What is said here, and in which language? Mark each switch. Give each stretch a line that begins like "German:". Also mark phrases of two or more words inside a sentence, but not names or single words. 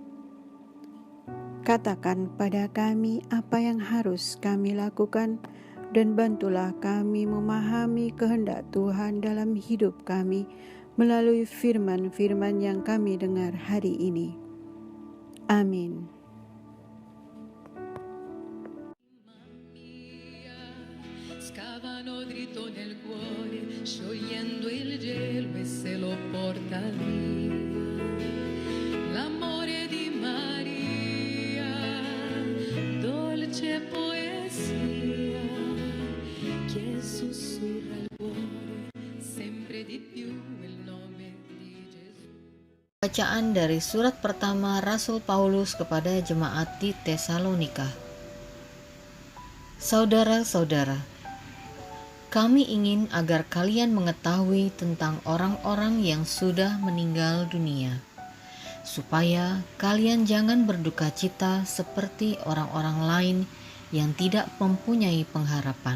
Indonesian: Katakan pada kami apa yang harus kami lakukan, dan bantulah kami memahami kehendak Tuhan dalam hidup kami melalui firman-firman yang kami dengar hari ini. Amin.
Italian: Scavano dritto nel cuore, sciogliendo il gelo e se lo porta via. L'amore di Maria, dolce poesia, che sussurra il cuore sempre di più il nome di Gesù.
Indonesian: Bacaan dari surat pertama Rasul Paulus kepada jemaat di Tesalonika. Saudara-saudara, kami ingin agar kalian mengetahui tentang orang-orang yang sudah meninggal dunia, supaya kalian jangan berduka cita seperti orang-orang lain yang tidak mempunyai pengharapan.